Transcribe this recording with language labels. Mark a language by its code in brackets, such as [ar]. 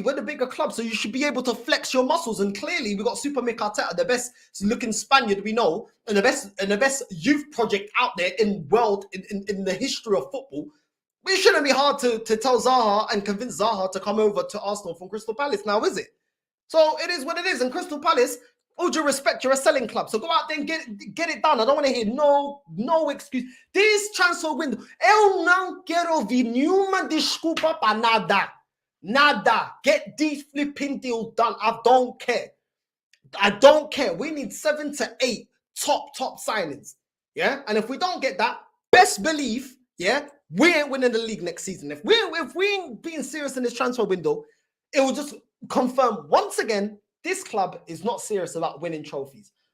[en] We're the bigger club, so you should be able to flex your muscles. And clearly, we got Super Mick Arteta, the best looking Spaniard we know, and the best youth project out there in the history of football. It shouldn't be hard to tell Zaha and convince Zaha to come over to Arsenal from Crystal Palace now, is it? So it is what it is. And Crystal Palace, all due respect, you're a selling club. So go out there and get it done. I don't want to hear no excuse. This transfer window, [pt] eu não quero ouvir nenhuma desculpa para nada. Nada. [en] Get these flipping deals done. I don't care. I don't care. We need 7 to 8 top signings. Yeah? And if we don't get that, best believe, yeah, we ain't winning the league next season. If we ain't being serious in this transfer window, it will just confirm once again, this club is not serious about winning trophies.